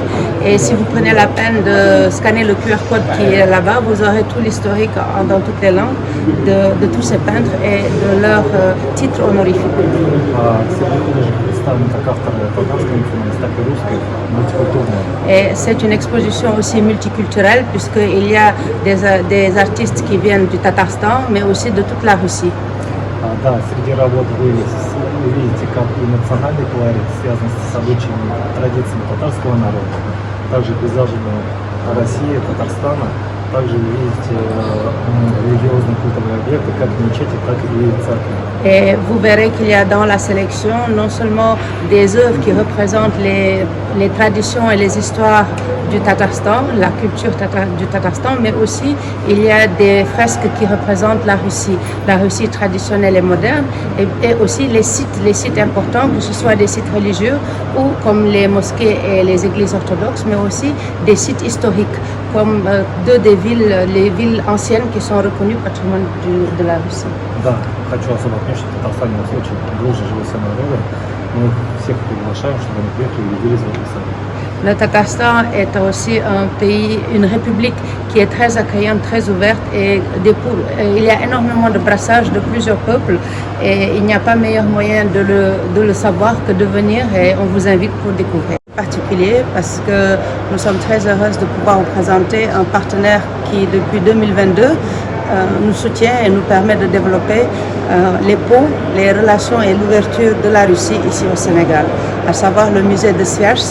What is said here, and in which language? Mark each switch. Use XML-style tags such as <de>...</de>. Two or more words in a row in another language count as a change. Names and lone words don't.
<fr>Et si vous prenez la peine de scanner le QR code qui est là-bas, vous aurez tout l'historique dans toutes les langues de tous ces peintres et de leurs titres honorifiques. Et c'est une exposition aussi multiculturelle puisqu'il y a des artistes qui viennent du Tatarstan, mais aussi de toute la Russie.</fr> <ru>Да, среди работ вы увидите как и национальный колорит, связанный с обычаями, традициями татарского народа, также пейзажами России, Татарстана, также вы видите религиозные культовые объекты, как мечети, так и церкви.</ru> <fr>Et vous verrez qu'il y a dans la sélection non seulement des œuvres qui représentent les traditions et les histoires du Tatarstan, la culture du Tatarstan, mais aussi il y a des fresques qui représentent la Russie traditionnelle et moderne, et aussi les sites importants, que ce soit des sites religieux ou comme les mosquées et les églises orthodoxes, mais aussi des sites historiques, comme deux des villes, les villes anciennes qui sont reconnues patrimoine de la Russie.</fr> <ru>Да, хочу особо отметить, что Татарстан у нас очень дружно живут все народы. Мы всех приглашаем, чтобы они приехали и увидели Татарстан.</ru> <fr>Le Tatarstan est aussi un pays, une république qui est très accueillante, très ouverte et il y a énormément de brassage de plusieurs peuples et il n'y a pas meilleur moyen de le savoir que de venir et on vous invite pour découvrir. En particulier parce que nous sommes très heureuses de pouvoir vous présenter un partenaire qui depuis 2022 nous soutient et nous permet de développer les ponts, les relations et l'ouverture de la Russie ici au Sénégal, à savoir le musée de Sviajsk.</fr>